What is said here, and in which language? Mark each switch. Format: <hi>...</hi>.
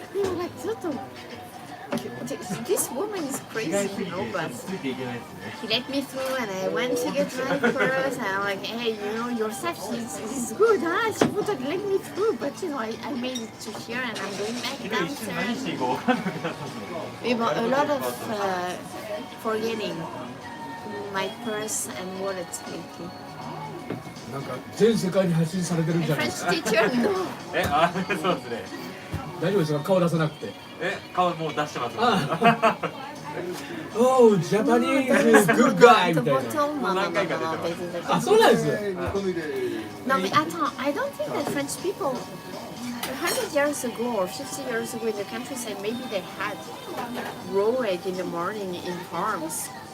<en>They were like, Toto, this woman is crazy, but he let me through and I went to get my purse and I'm like, hey, your staff is good, huh? She would have let me through, but I made it to here and I'm going back downstairs. We bought a lot of forgetting my purse and wallet lately.</en> <ja>なんか全世界に発信されてるんじゃないですか。</ja> <en>French teacher, no.</en> <ja>そうですね。大丈夫ですか、顔出さなくて。顔もう出してます。</ja> <en>Oh, Japanese good guy みたいな。</en> <ja>何回か出てます。あ、そうなんですよ。</ja> <en>No, but I don't think that French people 100 years ago or 50 years ago in the countryside, maybe they had raw egg in the morning in farms.</en>